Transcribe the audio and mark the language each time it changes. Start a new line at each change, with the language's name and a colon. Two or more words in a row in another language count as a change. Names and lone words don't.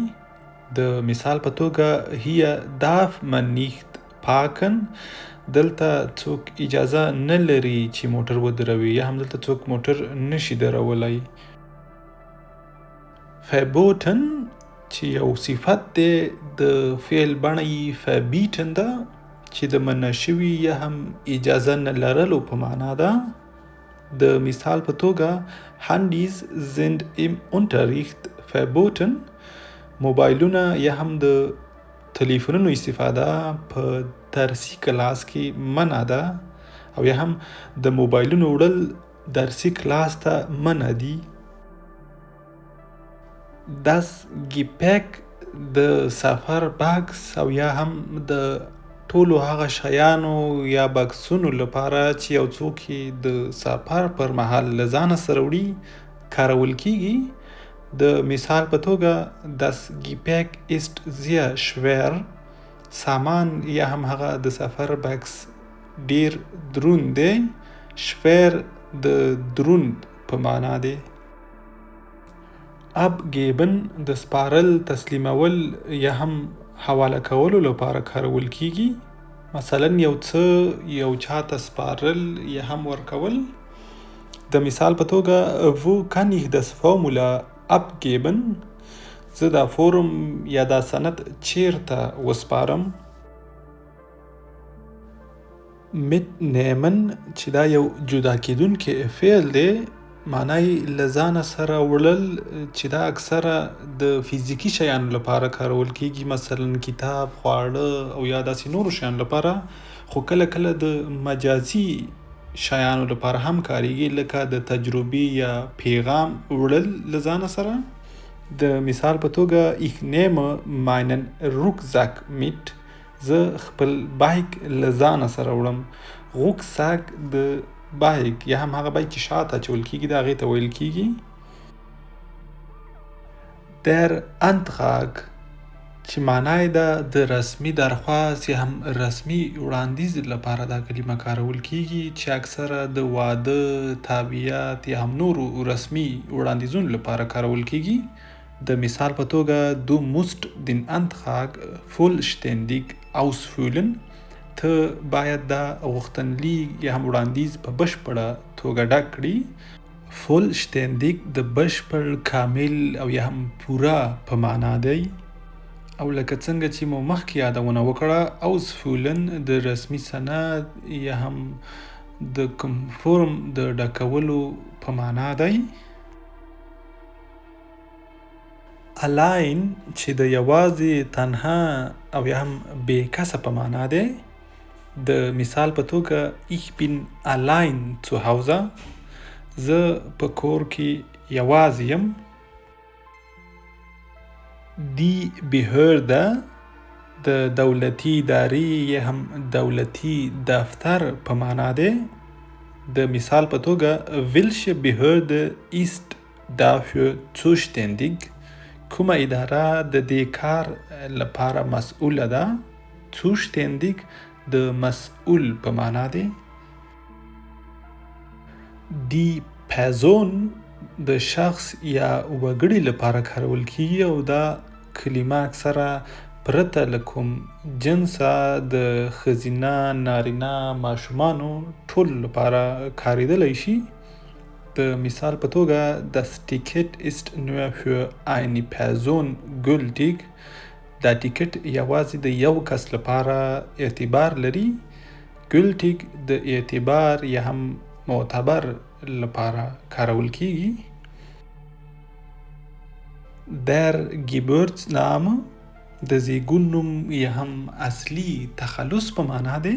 Pashto: د مثال په توګه
German: hier darf man nicht parken.
Pashto: دلته څوک اجازه نه لري چې موټر ودروي یا هم دلته څوک موټر نشي درولی. verboten چې یو صفت دی د فعل بڼه یې verbieten ده چې د منع شوي یا هم اجازه نه لرلو په معنا ده. د مثال په توګه
German: Handys sind im Unterricht verboten.
Pashto: موبایلونه یا هم د تلیفونونو استفاده په درسي کلاس کې منع ده او یا هم د موبایلونو وړل درسي کلاس ته منع دي.
German: das Gepäck
Pashto: د سفر بکس او یا هم د ټولو هغه شیانو یا بکسونو لپاره چې یو څوک د سفر پر مهال له ځانه سره وړي کارول کیږي. د مثال په توګه
German: das Gepäck ist sehr schwer.
Pashto: سامان یا هم هغه د سفر بکس ډیر دروند دی. schwer د دروند په معنا دی. abgeben د سپارل، تسلیمول یا هم حواله کولو لپاره کارول کیږي. مثلا یو څه یو چاته سپارل یا هم ورکول. د مثال په توګه
German: wo kann ich das Formular abgeben.
Pashto: زه دا فورم یا دا سند چیرته وسپارم. mitnehmen چې دا یو جدا کیدونکی فعل دی معنی له ځانه سره وړل چې دا اکثره د فزیکي شیانو لپاره کارول کیږي، مثلا کتاب، خواړه او یا داسې نورو شیانو لپاره. خو کله کله د مجازي شیانو لپاره هم کاریږي لکه د تجربې یا پیغام وړل له ځانه سره. د مثال په توګه
German: ich nehme meinen Rucksack mit.
Pashto: زه خپل بایک له ځانه سره وړم. Rucksack د بایک یا هم هغه بایک چې شاته اچول کیږي د هغې ته ویل کیږي.
German: der Antrag
Pashto: چې معنا یې ده د رسمي درخواست یا هم رسمي وړاندیز لپاره دا کلمه کارول کیږي چې اکثره د واده، تابعیت یا هم نورو رسمي وړاندیزونو لپاره کارول کیږي. د مثال په توګه
German: du musst den Antrag vollständig ausfüllen.
Pashto: ته باید دا غوښتنلیک یا هم وړاندیز په بشپړه توګه ډک کړي. vollständig د بشپړ، کامل او یا هم پوره په معنا دی. او لکه څنګه چې مو مخکې یادونه وکړه، ausfüllen د رسمي سند یا هم د کوم فورم د ډکولو په معنا دی. allein چې د یوازې، تنها او یا هم بې کسه په معنا دی. د مثال په توګه
German: ich bin allein zu Hause.
Pashto: زه په کور کې یوازې یم.
German: Die Behörde
Pashto: د دولتي ادارې یا هم دولتي دفتر په معنا دی. د مثال په توګه
German: welche Behörde ist dafür zuständig.
Pashto: کومه اداره د دې کار لپاره مسؤله ده. zuständig د مسؤل په معنا دی.
German: Die Person
Pashto: د شخص یا وګړي لپاره کارول کیږي او دا کلمه اکثره پرته له کوم جنسه د ښځینه، نارینه، ماشومانو ټول لپاره کارېدلی شي. د مثال په توګه
German: das Ticket ist nur für eine Person gültig.
Pashto: دا ټیکټ یوازې د یو کس لپاره اعتبار لري. gültig د اعتبار یا هم معتبر لپاره کارول کیږي.
German: der Geburtsname
Pashto: د زیږون نوم یا هم اصلي تخلص په معنا دی.